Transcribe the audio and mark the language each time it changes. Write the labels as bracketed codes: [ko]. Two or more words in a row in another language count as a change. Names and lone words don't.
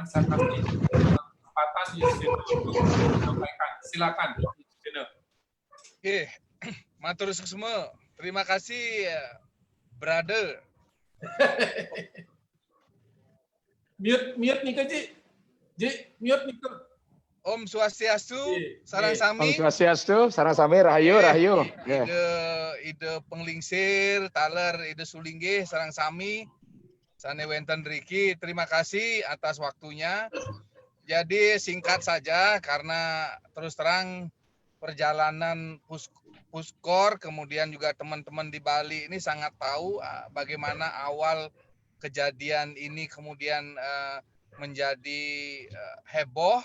[id] Saya kasih kesempatan Ji Susena untuk menyampaikan. Silakan, Ji Susena. Oke, matur semua. [en] Terima kasih, brother. [id] Mute nih Ji. Ji, mute nih. [ban] Om Swastiastu, sarang sami. Om Swastiastu, sarang sami, rahayu, rahayu. Ide penglingsir, taler, ide sulingge, sarang sami. Sane wenten Riki, [id] terima kasih atas waktunya. Jadi singkat saja karena terus terang perjalanan Puskor, kemudian juga teman-teman di Bali ini sangat tahu bagaimana awal kejadian ini kemudian menjadi heboh.